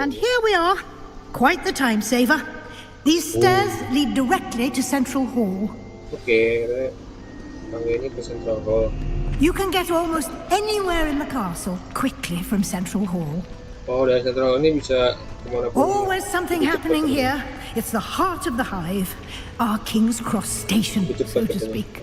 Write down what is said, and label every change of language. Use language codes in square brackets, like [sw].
[en] And here we are, quite the time saver. These stairs lead directly to Central Hall. [id] Oke, tangga ini ke Central Hall. [en] You can get almost anywhere in the castle quickly from Central Hall. [id] Oh, dari Central Hall ini bisa kemana pun. [en] Always something happening here. It's the heart of the hive, our King's Cross station, so to speak.